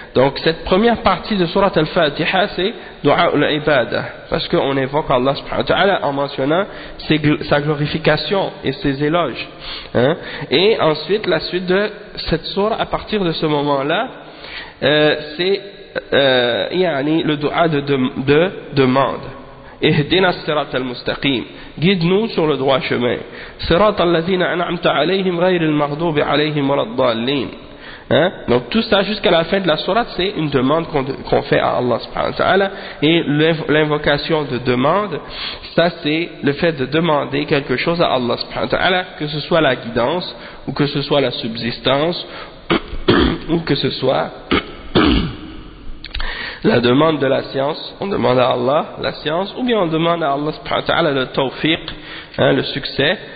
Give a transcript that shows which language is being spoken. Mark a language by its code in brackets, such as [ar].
[fr] Donc cette première partie de surat al-Fatiha c'est du'a al-ibada parce qu'on évoque Allah subhanahu wa ta'ala en mentionnant sa glorification et ses éloges, hein. Et ensuite la suite de cette surah à partir de ce moment là c'est yani le du'a de demande. [ar] اهدنا الصراط المستقيم [fr] guide-nous sur le droit chemin [ar] صراط الذين أنعمت عليهم غير المغضوب عليهم ولا الضالين. [fr] Donc tout ça jusqu'à la fin de la sourate c'est une demande qu'on fait à Allah subhanahu wa ta'ala. Et l'invocation de demande, ça c'est le fait de demander quelque chose à Allah subhanahu wa ta'ala, que ce soit la guidance ou que ce soit la subsistance ou que ce soit la demande de la science, on demande à Allah la science, ou bien on demande à Allah subhanahu wa ta'ala le tawfiq, hein, le succès.